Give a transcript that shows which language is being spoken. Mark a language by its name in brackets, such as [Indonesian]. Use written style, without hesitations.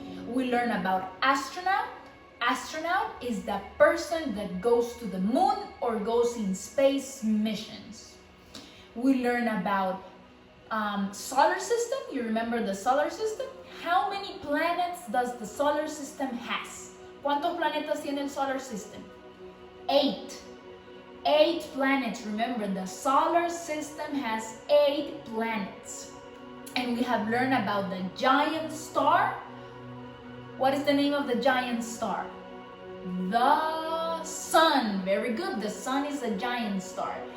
[English] We learn about astronaut. Astronaut is the person that goes to the moon or goes in space missions. We learn about solar system. You remember the solar system? How many planets does the solar system has? [Spanish] ¿Cuántos planetas tiene el [English] solar system? 8. 8 planets. Remember, the solar system has 8 planets. And we have learned about the giant star. What is the name of the giant star? The sun. Very good. The sun is a giant star.